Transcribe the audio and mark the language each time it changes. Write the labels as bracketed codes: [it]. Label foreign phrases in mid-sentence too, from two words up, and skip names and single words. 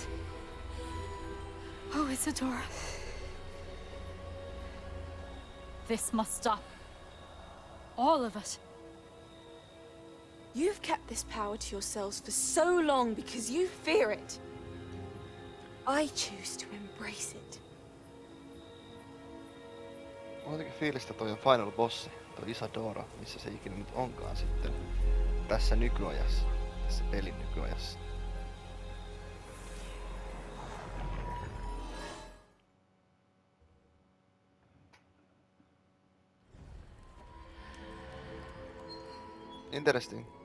[en] Oh, Isadora. This must stop. All of it. You've kept this power to yourselves for so long because you fear it. I choose to embrace it. [fi] Mulla on jotenkin fiilistä toi on [en] final bossi, [fi] toi Isadora, missä se ikinä nyt onkaan sitten tässä nykyajassa, tässä pelin nykyajassa. [en] Interesting.